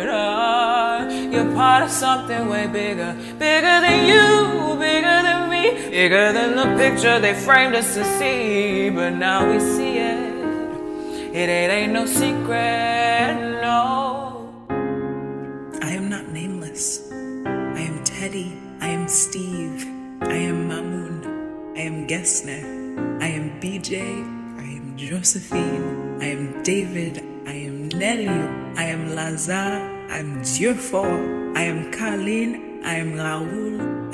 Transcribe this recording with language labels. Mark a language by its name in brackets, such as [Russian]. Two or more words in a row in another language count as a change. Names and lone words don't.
[English] You're part of something way bigger. Bigger than you, bigger than me, bigger than the picture they framed us to see. But now we see it. It ain't no secret, no. I am not nameless. I am Teddy. I am Steve. I am Mamoun. I am Gessner. I am BJ. I am Josephine. I am David. I am Nelly. I am Lazar. I am Dieufort. I am Carlene. I am Raoul.